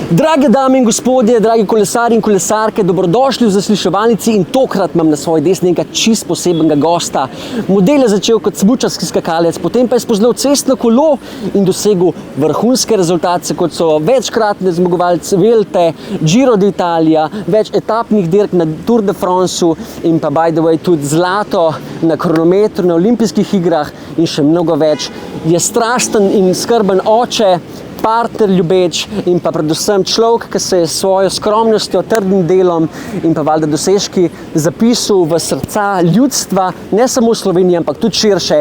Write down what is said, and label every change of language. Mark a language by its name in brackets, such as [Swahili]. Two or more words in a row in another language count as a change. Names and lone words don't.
[Slovenian] Drage dame in gospodje, dragi kolesarji in kolesarke, dobrodošli v zasliševalnici in tokrat imam na svoji desni enega čist posebenega gosta. Model je začel kot smučarski skakalec, potem pa je spoznal cestno kolo in dosegel vrhunske rezultate, kot so večkratne zmagovalce Vuelte, Giro d'Italia, več etapnih dirk na Tour de France in pa [English] by the way [Slovenian] tudi zlato na kronometru na olimpijskih igrah in še mnogo več. Je strasten in skrben oče, partner ljubeč in pa predvsem človek, ki se je s svojo skromnostjo, trdnim delom in pa valjda dosežki zapisal v srca ljudstva, ne samo v Sloveniji, ampak tudi širše.